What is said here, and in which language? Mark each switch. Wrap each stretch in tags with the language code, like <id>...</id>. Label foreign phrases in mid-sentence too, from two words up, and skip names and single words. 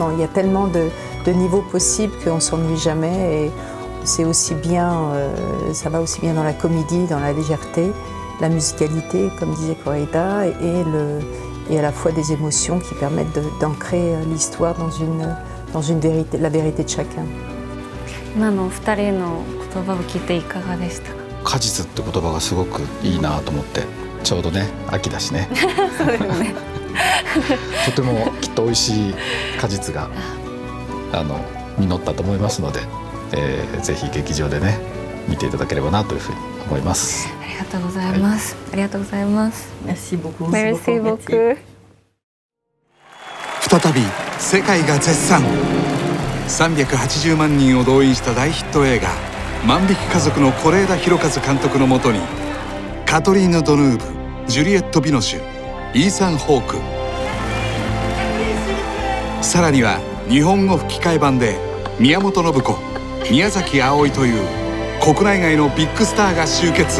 <fr>Il y a tellement de niveaux possibles qu'on ne s'ennuie jamais. Et c'est aussi bien, ça va aussi bien dans la comédie, dans la légèreté, la musicalité, comme disait Correda, et à la fois des émotions qui permettent d'ancrer l'histoire dans une vérité, la vérité de chacun.</fr> <ja>今のお二人の言葉を聞いていかがでしたか？果実って言葉がすごくいいなと思って、ちょうどね秋だしねそうですねとてもきっと美味しい果実が実ったと思いますので、ぜひ劇場でね見ていただければなというふうに思います。ありがとうございます、ありがとうございます。</ja> <fr>Merci beaucoup. Merci beaucoup.</fr> <ja>再び世界が絶賛。380万人を動員した大ヒット映画「万引き家族」の是枝裕和監督のもとに、カトリーヌ・ドヌーブ、ジュリエット・ビノシュ、イーサン・ホーク、さらには日本語吹き替え版で宮本信子、宮崎あおいという国内外のビッグスターが集結。</ja>